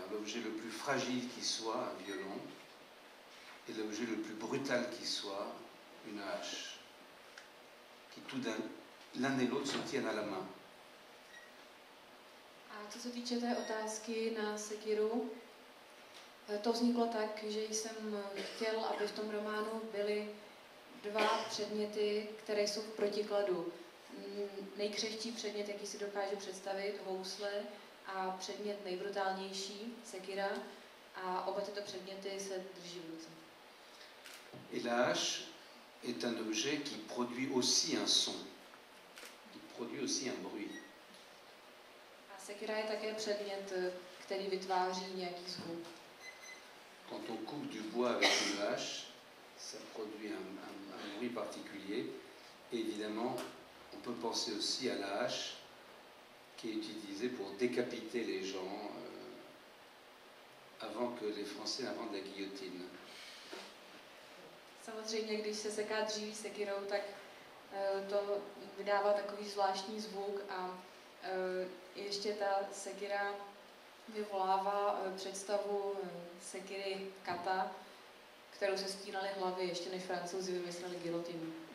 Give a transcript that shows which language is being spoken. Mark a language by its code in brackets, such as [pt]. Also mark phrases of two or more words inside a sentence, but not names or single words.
[fr] L'objet le plus fragile qui soit, un violon, et l'objet le plus brutal qui soit, une hache, qui tout l'un et l'autre se tiennent à la main. [cs] A co se týče té otázky na sekiru, to vzniklo tak, že jsem chtěl, aby v tom románu byly dva předměty, které jsou v protikladu. Nejkřehčí předmět, jaký si dokážu představit, housle, a předmět nejbrutálnější, sekira, a oba tyto předměty se drží v ruce. [fr] Et la hache est un objet qui produit aussi un son, qui produit aussi un bruit. [cs] sekira je také předmět, který vytváří nějaký zvuk. [fr] Quand on coupe du bois avec une hache, ça produit un bruit particulier. Et évidemment, on peut penser aussi à la hache qui est utilisée pour décapiter les gens avant que les Français inventent la guillotine. [cs] Samozřejmě, když se seká dříví sekirou, tak to vydává takový zvláštní zvuk a ještě ta sekira vyvolává představu sekiry kata, kterou se stínaly hlavy, ještě než Francouzi vymysleli gilotinu.